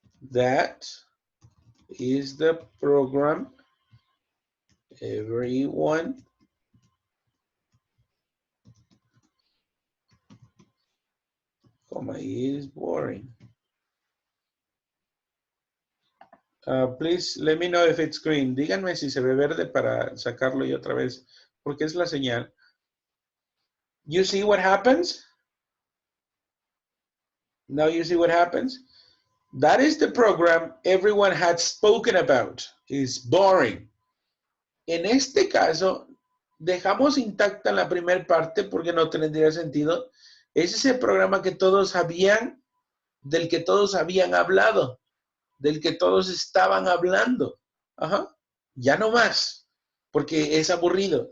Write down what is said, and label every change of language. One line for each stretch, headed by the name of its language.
English: That is the program everyone is boring. Please let me know if it's green.
Spanish: Díganme si se ve verde para sacarlo yo otra vez, porque es la señal.
English: You see what happens? Now you see what happens? That is the program everyone had spoken about. It's boring.
Spanish: En este caso, dejamos intacta la primera parte porque no tendría sentido. Ese es el programa que todos sabían, del que todos habían hablado, del que todos estaban hablando. Ajá. Ya no más, porque es aburrido.